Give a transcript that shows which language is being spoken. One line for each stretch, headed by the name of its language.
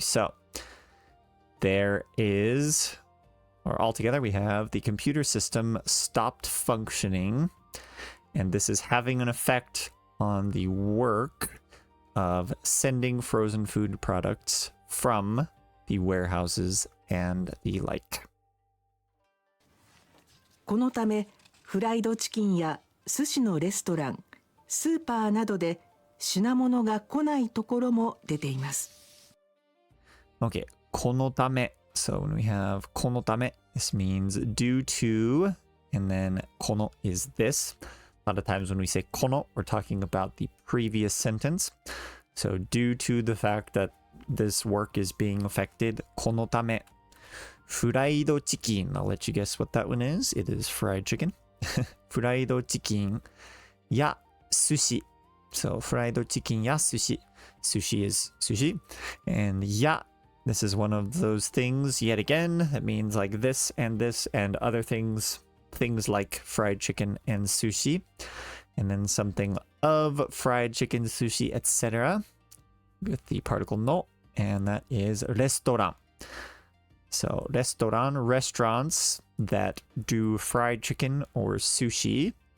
English: So, there is, or altogether, we have the computer system stopped functioning. And this is having an effect on the work of sending frozen food products from the warehouses and the like.
Japanese: このため、フライドチキンや寿司のレストラン、スーパーなどで品物が来ないところも出ています。 Okay, このため.
English: So when we have このため, this means due to, and then この is this. A lot of times when we say この, we're talking about the previous sentence. So due to the fact that this work is being affected, このため.
Japanese: フライドチキン.
English: I'll let you guess what that one is. It is fried chicken.
Japanese: フライドチキンや寿司.So フライドチキンや寿司.
English: Sushi is sushi. And や, this is one of those things yet again. That means like this and other things. Things like fried chicken and sushi. And then something of fried chicken, sushi, etc. With the particle no. And that is レストラン. So レストラン, restaurants that do fried chicken or sushi.